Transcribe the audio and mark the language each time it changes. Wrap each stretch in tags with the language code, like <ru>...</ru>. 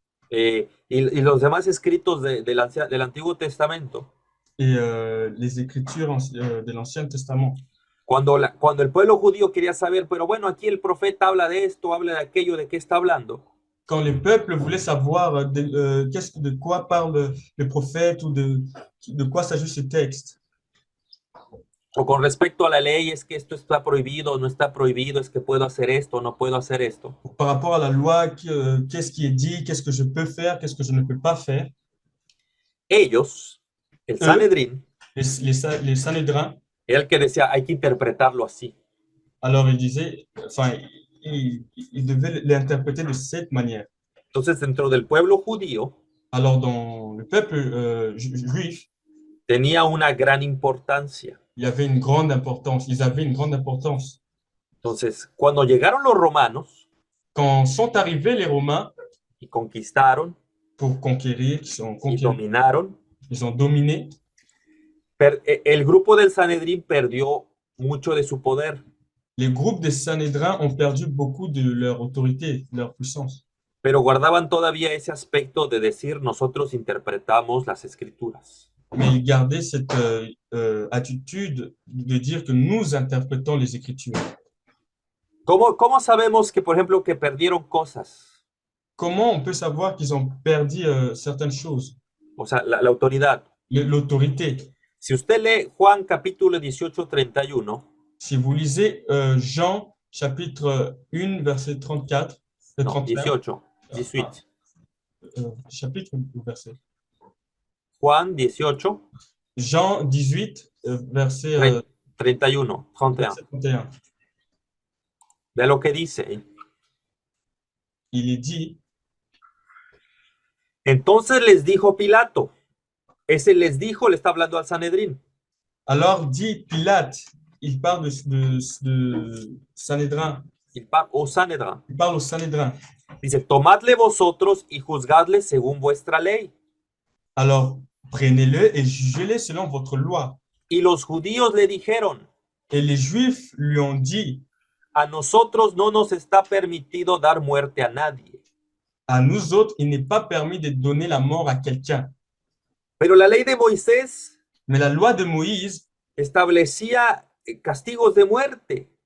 <es>y los demás escritos del Antiguo Testamento.</es> <fr>et les écritures de l'Ancien Testament.</fr> <es>Cuando el pueblo judío quería saber, pero bueno, aquí el profeta habla de esto, habla de aquello, ¿de qué está hablando?</es> <fr>Quand le peuple voulait savoir de quoi parle le prophète ou de quoi s'agit ce texte,</fr> <es>O con respecto a la ley, es que esto está prohibido, no está prohibido, es que puedo hacer esto, no puedo hacer esto.</es> <fr>par rapport à la loi, qu'est-ce qui est dit, qu'est-ce que je peux faire, qu'est-ce que je ne peux pas faire.</fr> <es>Ellos, el Sanedrín,</es> <fr>Les Sanhédrins,</fr> <es>era el que decía, hay que interpretarlo así.</es> <fr>alors il disait, enfin, il devait l'interpréter de cette manière.</fr> <es>Entonces, dentro del pueblo judío,</es> <fr>Alors, dans le peuple juif,</fr> <es>tenía una gran importancia.</es> <fr>il y avait une grande importance. Ils avaient une grande importance.</fr> <es>Entonces, cuando llegaron los romanos</es> <fr>Quand sont arrivés les Romains</fr> <es>y conquistaron</es> <fr>pour conquérir,</fr> <es>y dominaron,</es> <fr>ils ont dominé,</fr> <es>el grupo del Sanedrín perdió mucho de su poder.</es> <fr>les groupes des Sanhédrins ont perdu beaucoup de leur autorité, de leur puissance.</fr> <es>Pero guardaban todavía ese aspecto de decir, nosotros interpretamos las escrituras.</es> <fr>Mais ils gardaient cette attitude de dire que nous interprétons les Écritures.</fr> <es>¿Cómo sabemos que, por ejemplo, que perdieron cosas?</es> <fr>Comment on peut savoir qu'ils ont perdu certaines choses?</fr> <es>O sea, la autoridad.</es> <fr>L'autorité.</fr> <es>Si usted lee Juan capítulo 18, 31,</es> <fr>Si vous lisez Jean chapitre 1, verset 34,</fr> <es>no, 31, 18, 18.</es> <fr>chapitre ou verset?</fr> <es>Juan 18,</es> <fr>Jean 18, verset</fr> <es>31, 31.</es> <fr>verset 31.</fr> <es>Vea lo que dice.</es> <fr>Il est dit,</fr> <es>Entonces les dijo Pilato. Ese les dijo, le está hablando al Sanedrín.</es> <fr>alors dit Pilate, il parle de Sanhédrin, Il parle au Sanedrín. il parle au Sanhédrin.</fr> <es>Dice, tomadle vosotros y juzgadle según vuestra ley.</es> <fr>Alors prenez-le et jugez-le selon votre loi.</fr> <es>Y los judíos le dijeron,</es> <fr>Et les Juifs lui ont dit,</fr> <es>a nosotros no nos está permitido dar muerte a nadie.</es> <fr>à nous autres, il n'est pas permis de donner la mort à quelqu'un.</fr> <es>Pero la ley de Moisés</es> <fr>Mais la loi de Moïse</fr> <es>establecía castigos de muerte.</es>